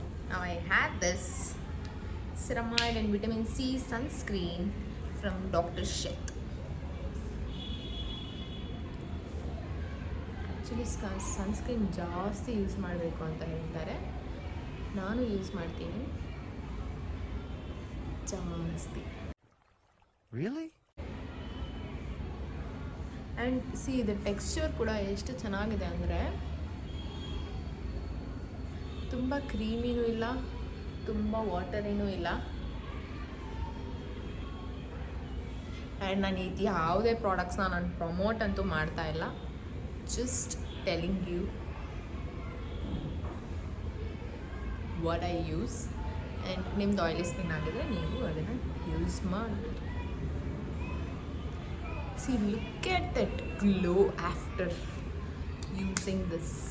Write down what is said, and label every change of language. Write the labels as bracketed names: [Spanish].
[English] Now I had this ceramide and vitamin C sunscreen from Dr. Sheth. [Kannada] Actually sunscreen ಜಾಸ್ತಿ use ಮಾಡಬೇಕು ಅಂತ ಹೇಳ್ತಾರೆ. ನಾನು ಯೂಸ್ ಮಾಡ್ತೀನಿ ಜಾಸ್ತಿ. [English] Really? [Kannada] ಆ್ಯಂಡ್ ಸಿ ಇದು ಟೆಕ್ಸ್ಚರ್ ಕೂಡ ಎಷ್ಟು ಚೆನ್ನಾಗಿದೆ ಅಂದರೆ, ತುಂಬ ಕ್ರೀಮಿನೂ ಇಲ್ಲ, ತುಂಬ ವಾಟರಿನೂ ಇಲ್ಲ. ಆ್ಯಂಡ್ ನಾನು ಇದು ಯಾವುದೇ ಪ್ರಾಡಕ್ಟ್ಸ್ನ ನಾನು ಪ್ರಮೋಟ್ ಅಂತೂ ಮಾಡ್ತಾ ಇಲ್ಲ, [English] Just telling you what I use. [Kannada] And ನಿಮ್ದು ಆಯಿಲಿ ಸ್ಕಿನ್ ಆಗಿದ್ರೆ ನೀವು ಅದನ್ನು ಯೂಸ್ ಮಾಡಿ. [English] See, look at that glow after using this.